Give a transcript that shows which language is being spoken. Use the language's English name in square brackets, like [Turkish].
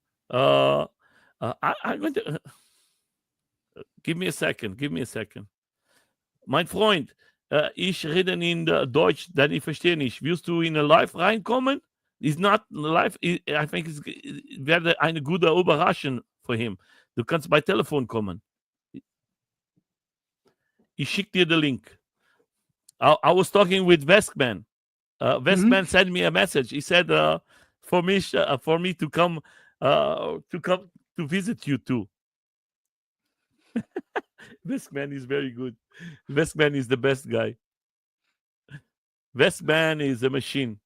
[English] Uh, I'm going to give me a second. Give me a second. [German] Mein Freund, ich rede in Deutsch, denn ich verstehe nicht. Willst du in a Live reinkommen? [English] Is not live. I think [German] es werde eine gute Überraschung für [English] him. [German] Du kannst bei Telefon kommen. Ich schicke dir den Link. [English] I was talking with Westman. Mhm. Westman sent me a message. He said for me to come to visit you too. Westman is very good. Westman is the best guy. Westman is a machine.